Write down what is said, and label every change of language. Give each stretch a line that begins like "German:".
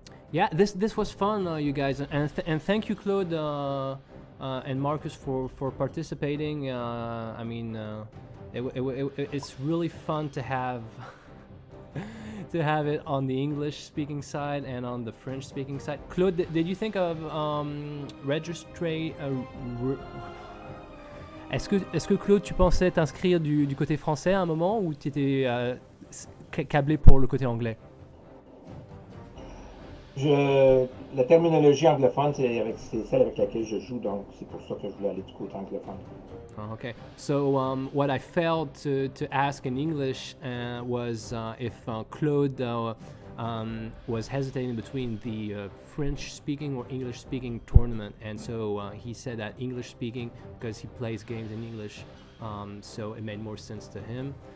English: Yeah, this was fun, you guys, and thank you, Claude and Marcus, for participating. I mean, it's really fun to have to have it on the English-speaking side and on the French-speaking side. Claude, did you think of registry?
French: Est-ce que Claude, tu pensais t'inscrire du côté français à un moment, ou tu étais câblé pour le côté anglais? La terminologie anglophone, c'est celle avec laquelle je joue, donc c'est pour ça que je voulais aller du côté anglophone.
English: Okay, so what I failed to ask in English was if Claude was hesitating between the French-speaking or English-speaking tournament, and so he said that English-speaking because he plays games in English, so it made more sense to him.